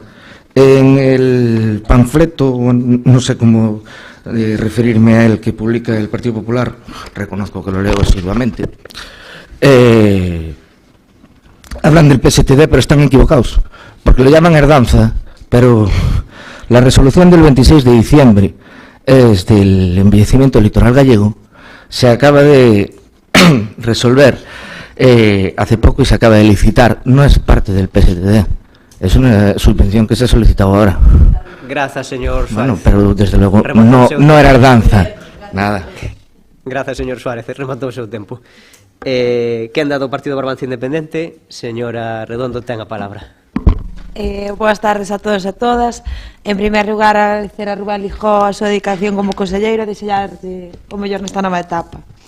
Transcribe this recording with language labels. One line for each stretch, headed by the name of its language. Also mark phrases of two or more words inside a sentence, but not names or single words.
Spanish: En el panfleto, no sé cómo referirme a él, que publica el Partido Popular, reconozco que lo leo asiduamente, hablan del PSTD, pero están equivocados, porque lo llaman herdanza, pero la resolución del 26 de diciembre es del embellecimiento litoral gallego, se acaba de resolver hace poco y se acaba de licitar, no es parte del PSTD. Es una subvención que se ha solicitado ahora.
Galician: Grazas, señor Suárez.
Spanish: Bueno, pero
Galician: desde logo
Spanish: no era herdanza. Nada.
Galician: Grazas, señor Suárez, rematou o seu tempo. Quen dá do Partido Barbanza Independente? Señora Redondo, ten a palabra. Boas tardes a todos e a todas. En primer lugar, agradecer a Rubén Lijó a súa dedicación como conselleiro e desearlle o mellor nesta nova etapa.